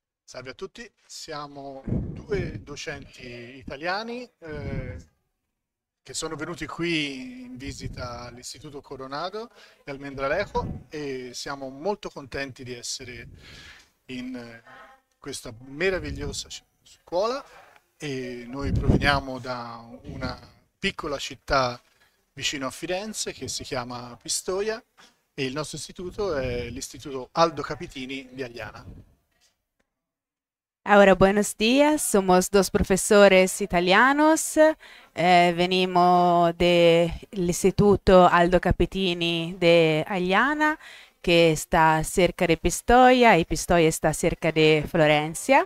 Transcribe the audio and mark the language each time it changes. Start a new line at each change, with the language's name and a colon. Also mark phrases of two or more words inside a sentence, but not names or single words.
Italian: Salve a tutti, siamo due docenti italiani che sono venuti qui in visita all'Istituto Coronado e al Mendralejo e siamo molto contenti di essere in questa meravigliosa scuola e noi proveniamo da una piccola città vicino a Firenze che si chiama Pistoia e il nostro istituto è l'Istituto Aldo Capitini di Agliana.
Spanish: Ahora, buenos días. Somos dos profesores italianos. Venimos del Instituto Aldo Capitini de Agliana, que está cerca de Pistoia, y Pistoia está cerca de Florencia.